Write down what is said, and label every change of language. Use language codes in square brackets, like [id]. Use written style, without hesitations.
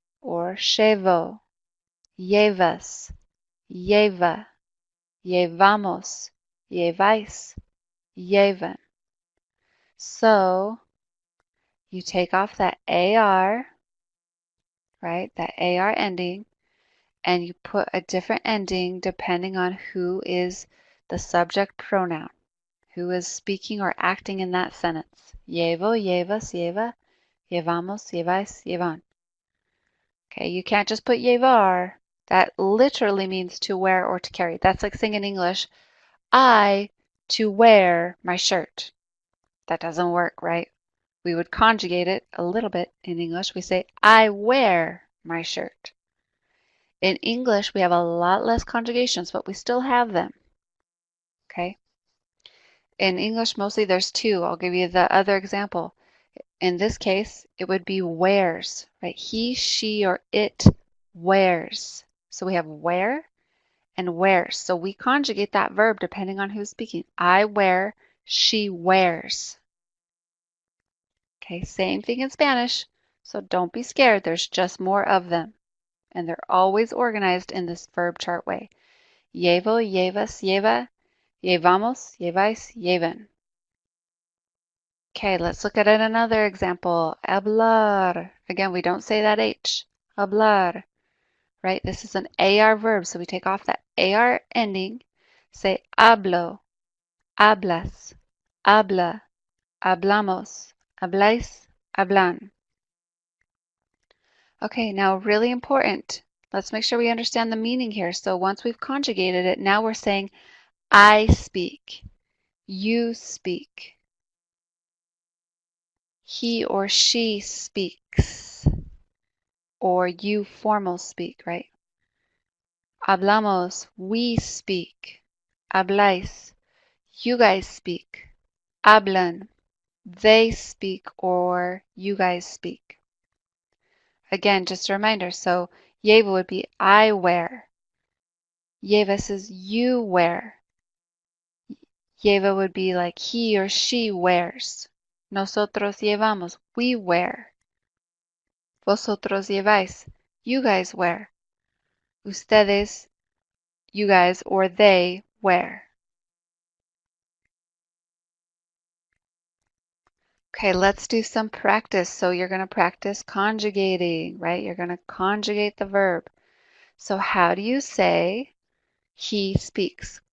[es] or llevo, llevas, lleva, llevamos, lleváis, llevan. [en] So you take off that AR, right, that AR ending, and you put a different ending depending on who is the subject pronoun, who is speaking or acting in that sentence. [es] Llevo, llevas, lleva, llevamos, lleváis, llevan. [en] Okay, you can't just put llevar. That literally means to wear or to carry. That's like saying in English, I to wear my shirt. That doesn't work, right? We would conjugate it a little bit in English. We say, I wear my shirt. In English, we have a lot less conjugations, but we still have them. Okay? In English, mostly there's two. I'll give you the other example. In this case, it would be wears, right? He, she, or it wears. So we have wear and wears. So we conjugate that verb depending on who's speaking. I wear, she wears. Okay, same thing in Spanish. So don't be scared. There's just more of them. And they're always organized in this verb chart way. [es] Llevo, llevas, lleva, llevamos, lleváis, llevan. [en] Okay, let's look at another example. Hablar. Again, we don't say that H. Hablar. Right? This is an AR verb, so we take off that AR ending. [es] Say hablo, hablas, habla, hablamos, habláis, hablan. [en] Okay, now really important. Let's make sure we understand the meaning here. So once we've conjugated it, now we're saying I speak, you speak, he or she speaks, or you formal speak, right? Hablamos, we speak. Habláis, you guys speak. Hablan, they speak or you guys speak. Again, just a reminder. So llevo would be I wear. Llevas is you wear. Lleva would be like he or she wears. Nosotros llevamos, we wear. Vosotros lleváis, you guys wear. Ustedes, you guys, or they wear. Okay, let's do some practice. So you're going to practice conjugating, right? You're going to conjugate the verb. So how do you say he speaks?